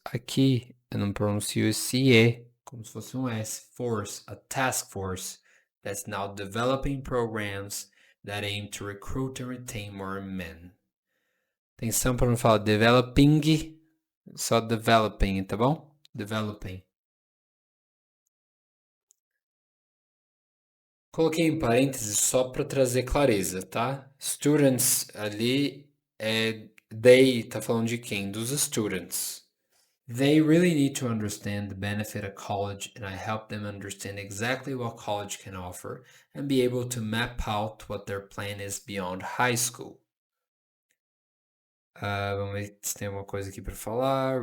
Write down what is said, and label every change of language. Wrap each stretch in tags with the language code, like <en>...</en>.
<pt>Aqui eu não pronuncio esse E como se fosse um S.</pt> <en>Force. A task force that's now developing programs that aim to recruit and retain more men.</en> <pt>Atenção para não falar developing, só developing, tá bom? Developing. Coloquei em parênteses só para trazer clareza, tá? Students ali they tá falando de quem? Dos students.</pt> <en>They really need to understand the benefit of college, and I help them understand exactly what college can offer and be able to map out what their plan is beyond high school.</en> <pt>Vamos ver se tem alguma coisa aqui para falar.</pt>